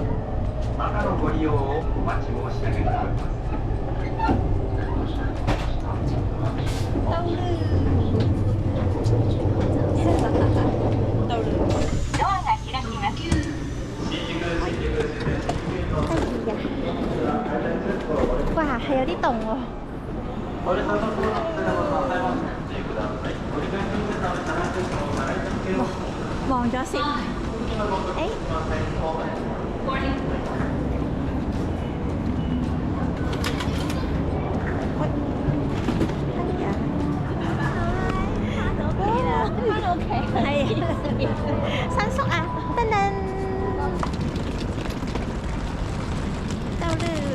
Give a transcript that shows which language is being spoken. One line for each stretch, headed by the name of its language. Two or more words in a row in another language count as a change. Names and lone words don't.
Japanese: またのご利用をお待ち申し上げております。ドアが開きます。
Cantonese: 哇，还有啲凍喎。望咗先。誒。係新宿啊，噔噔，到了。